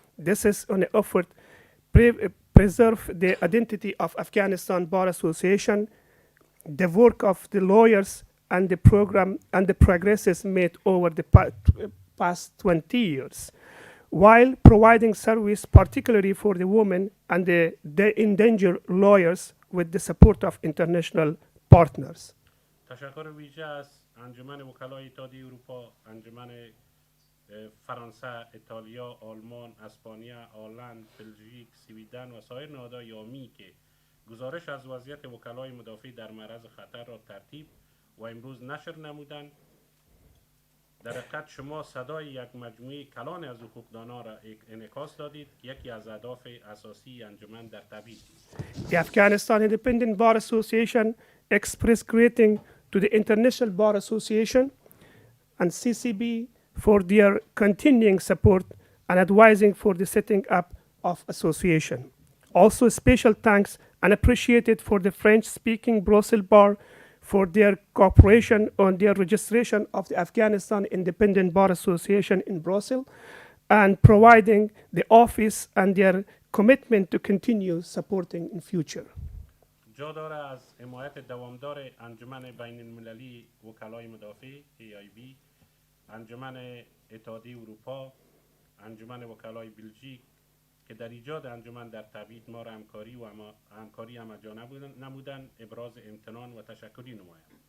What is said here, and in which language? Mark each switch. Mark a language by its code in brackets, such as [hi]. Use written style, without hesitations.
[en] This is an effort to preserve the identity of Afghanistan Bar Association, the work of the lawyers, and the program and the progresses made over the past 20 years, while providing service particularly for the women and the endangered lawyers with the support of international partners. [fa] تشکر ویژه از انجمن وکلای اتحادیه اروپا، انجمن فرانسه، ایتالیا، آلمان، اسپانیا، هلند، بلژیک، سویدن و سایر نهادهای عامی که گزارش از وضعیت وکلای مدافع در معرض خطر را ترتیب و امروز نشر نمودند. در حقیقت شما صدای یک مجموعه کلان از حقوقدانان را انعکاس دادید که یکی از اهداف اساسی انجمن در تبعید است. [en] The Afghanistan Independent Bar Association express greeting to the International Bar Association and CCB for their continuing support and advising for the setting up of association. Also special thanks and appreciated for the French-speaking Brussels Bar for their cooperation on their registration of the Afghanistan Independent Bar Association in Brussels and providing the office and their commitment to continue supporting in future. [fa] جا داره از حمایت دوامدار انجمن بین المللی وکلای مدافع AIB، انجمن اتحادیه اروپا، انجمن وکلای بلژیک که در ایجاد انجمن در تبعید ما را همکاری همجا نمودن ابراز امتنان و تشکری نمایم.